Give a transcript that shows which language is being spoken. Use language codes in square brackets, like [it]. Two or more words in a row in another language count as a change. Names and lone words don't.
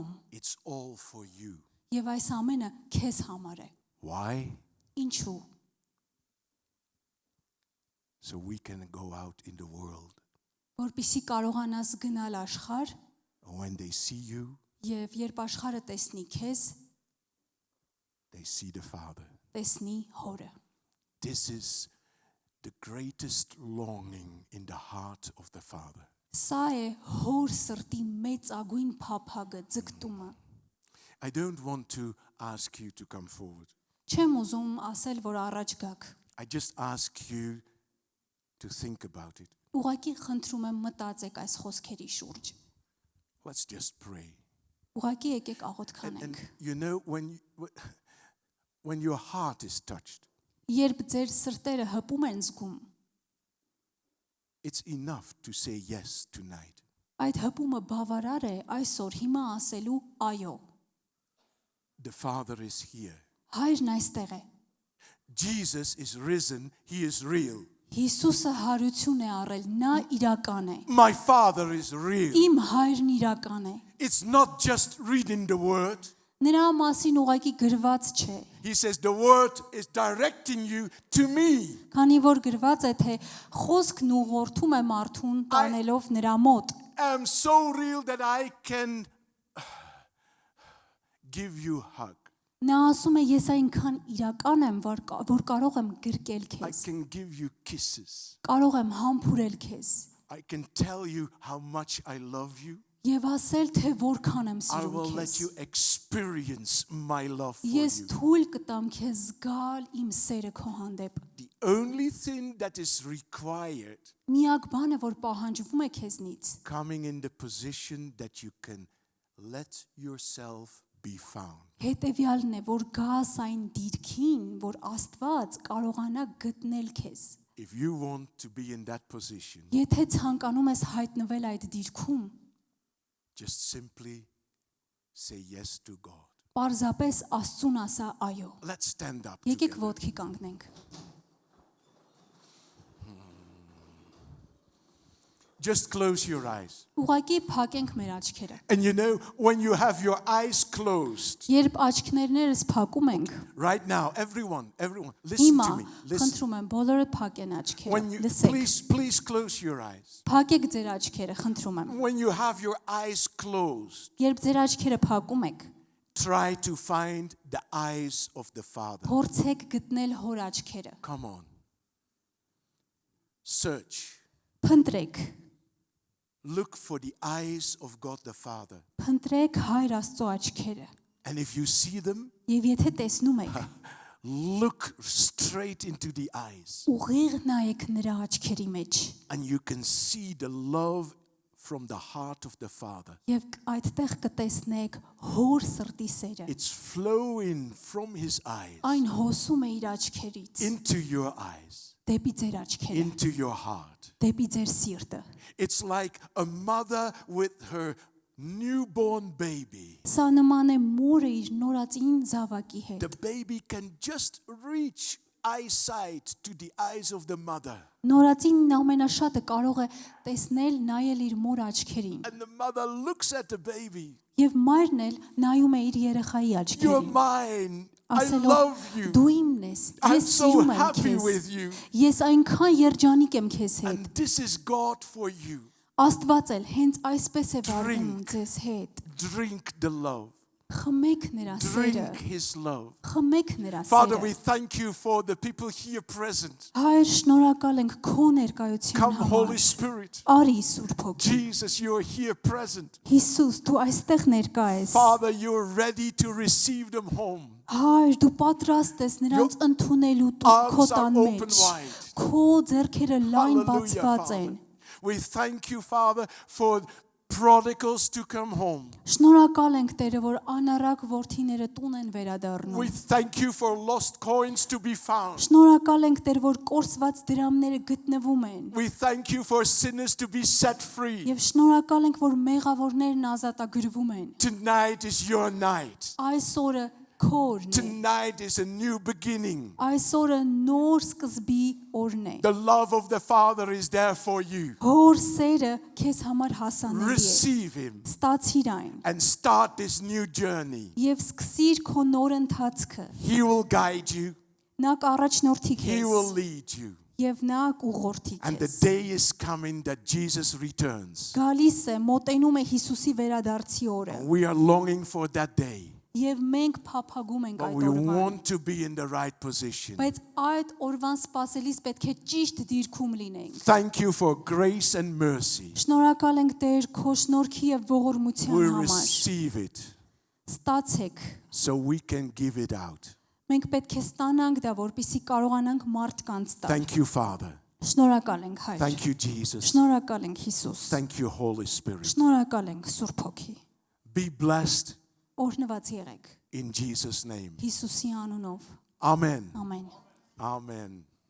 [en] It's all for you. [hy] Եվ այս ամենը քեզ համար է։ [en] Why? [hy] Ինչու՞։ [en] So we can go out in the world. [hy] Որպեսզի կարողանաս գնալ աշխարհ [en] And when they see you, [hy] եւ երբ աշխարհը տեսնի քեզ, [en] they see the Father. [hy] տեսնի հորը։ [en] This is the greatest longing in the heart of the Father. [hy] Սա է հոր սրտի մեծագույն փափագը, ձգտումը։ [en] I don't want to ask you to come forward. [hy] Չեմ ուզում ասել, որ առաջ գաք։ [en] I just ask you to think about it. [hy] Ուղղակի խնդրում եմ մտածեք այս խոսքերի շուրջ։ [en] Let's just pray. [hy] Ուղղակի եկեք աղոթք [en] And [hy] քանենք։ [en] you know, when your heart is touched, [hy] Երբ ձեր սրտերը հպում են զգում, [en] it's enough to say yes tonight. [hy] այդ հպումը բավարար է այսօր հիմա ասելու այո։ [en] The Father is here. [hy] Հայրն այստեղ է։ [en] Jesus is risen. He is real. [hy] Հիսուսը հարություն է առել, նա իրական է։ [en] My Father is real. [hy] Իմ հայրն իրական է։ [en] It's not just reading the word. [hy] Նրա մասին ուղղակի գրված չէ։ [en] He says the word is directing you to me. [hy] Քանի որ գրված է, թե խոսքն ուղղորդում է մարդուն տանելով նրա մոտ։ [en] I am so real that I can give you a hug. [hy] Նա ասում է. ես այնքան իրական եմ, որ կարող եմ գրկել [en] I [hy] քեզ, [en] can give you kisses. [hy] կարող եմ համբուրել քեզ [en] I can tell you how much I love you. [hy] եւ ասել, թե որքան եմ [en] I [hy] սիրում [en] will let [hy] քեզ։ [en] you experience my love for [hy] Ես [en] you. [hy] թույլ կտամ քեզ զգալ իմ սերը քո հանդեպ։ [en] The only thing that is required, [hy] Միակ բանը, որ պահանջվում է քեզնից, [en] coming in the position that you can let yourself be found. [hy] հետեւյալն է, որ գաս այն դիրքին, որ Աստված կարողանա գտնել քեզ։ [en] If you want to be in that position, [hy] Եթե ցանկանում ես հայտնվել այդ դիրքում, [en] just simply say yes to God. [hy] պարզապես Աստծուն ասա այո։ [en] Let's stand up [hy] Եկեք [en] together. [hy] ոտքի կանգնենք։ [en] Just close your eyes. [hy] Ուղղակի փակենք մեր աչքերը։ [en] And you know, when you have your eyes closed, [hy] Երբ աչքներներս փակում ենք, [en] right now, everyone, listen [hy] հիմա [en] to me. Listen. [hy] խնդրում եմ բոլորը փակեն աչքերը։ [en] When you, [hy] Լսեք։ [en] please close your eyes. [hy] Փակեք ձեր աչքերը, խնդրում եմ։ [en] When you have your eyes closed, [hy] Երբ ձեր աչքերը փակում եք, [en] try to find the eyes of the Father. [hy] փորձեք գտնել հոր աչքերը։ [en] Come on. Search. [hy] Փնտրեք, [en] Look for the eyes of God the Father. [hy] փնտրեք Հայր Աստծո աչքերը։ [en] And if you see them, [hy] Եվ եթե տեսնում եք, [en] look straight into the eyes. [hy] ուղիղ նայեք նրա աչքերի մեջ։ [en] And you can see the love from the heart of the Father. [hy] Եվ այդտեղ կտեսնեք հոր սրտի սերը։ [en] It's flowing from his eyes [hy] Այն հոսում է իր աչքերից, [en] into your eyes, [hy] դեպի ձեր աչքերը, [en] into your heart. [hy] դեպի ձեր սիրտը։ [en] It's like a mother with her newborn baby. [hy] Սա նման է մորը իր նորածին զավակի հետ։ [en] The baby can just reach eyesight to the eyes of the mother. [hy] Նորածինն ամենաշատը կարող է տեսնել, նայել իր մոր աչքերին։ [en] And the mother looks at the baby. [hy] Եվ մայրն էլ նայում է իր երեխայի [en] You're [hy] աչքերին, [en] mine. I [hy] ասելով. [en] love you. [hy] Դու իմն ես, [en] I'm [hy] ես [en] so [hy] սիրում եմ [en] happy [hy] քեզ։ [en] with you. [hy] Ես այնքան երջանիկ եմ քեզ հետ։ [en] And this is God for you. [hy] Աստված էլ հենց այսպես է վարվում [en] Drink. [hy] ձեզ հետ։ [en] Drink the love. [hy] Խմեք նրա սերը, [en] Drink his love. [hy] խմեք նրա [en] Father, [hy] սերը։ [en] we thank you for the people here present. [hy] Հայր, շնորհակալ ենք քո ներկայության [en] Come, Holy [hy] համար։ [en] Spirit. [hy] Արի Սուրբ Հոգի։ [en] Jesus, you are here present. [hy] Հիսուս, դու այստեղ ներկա ես։ [en] Father, you're ready to receive them home. [hy] Հայր, դու պատրաստ ես նրանց ընդունելու քո [en] Arms are [hy] տան [en] open [hy] մեջ։ [en] wide. [hy] Քո ձեռքերը լայն [en] Hallelujah, [hy] բացված [en] Father. [hy] են։ [en] We thank you, Father, for prodigals to come home. [hy] Շնորհակալ ենք Տերը, որ անառակ որդիները տուն են [en] We [hy] վերադառնում։ [en] thank you for lost coins to be found. [hy] Շնորհակալ ենք Տեր, որ կորսված դրամները գտնվում են։ [en] We thank you for sinners to be set free. [hy] Եվ շնորհակալ ենք, որ մեղավորներն ազատագրվում են։ [en] Tonight is your night. [hy] Այս օրը քորն է։ [en] Tonight is a new beginning. [hy] Այս օրը նոր սկզբի օրն է։ [en] The love of the Father is there for you. [hy] Հոր սերը քեզ համար հասանելի է։ [en] Receive him [hy] Ստացիր այն [en] and start this new journey. [hy] եւ սկսիր քո նոր ընթացքը։ [en] He will guide you. [hy] Նա կառաջնորդի [en] He will [hy] քեզ [en] lead you. [hy] եւ նա կուղղորդի [en] And the [hy] քեզ։ [en] day is coming that Jesus returns. [hy] Գալիս է, մոտենում է Հիսուսի վերադարձի օրը [en] We are longing for that day. [hy] եւ մենք փափագում ենք [en] But [hy] այդ [en] we [hy] օրվան։ [en] want to be in the right position. [hy] Բայց այդ օրվան սпасելիս պետք է ճիշտ դիրքում լինենք։ [en] Thank you for grace and mercy. [hy] Շնորհակալ ենք Տեր քո շնորհքի եւ ողորմության [en] We [hy] համար։ [en] receive it [hy] Ստացեք։ [en] so we can give it out. [hy] Մենք պետք է ստանանք դա, որպեսզի կարողանանք մարդկանց տալ։ [en] Thank you, Father. [hy] Շնորհակալ ենք Հայր։ [en] Thank you, Jesus. [hy] Շնորհակալ ենք Հիսուս։ [en] Thank you, Holy Spirit. [hy] Շնորհակալ ենք Սուրբ Հոգի։ [en] Be blessed [hy] Օրհնված եղեք [en] in Jesus' name. [hy] Հիսուսի անունով։ [en] Amen. [hy] Ամեն։ [en] Amen.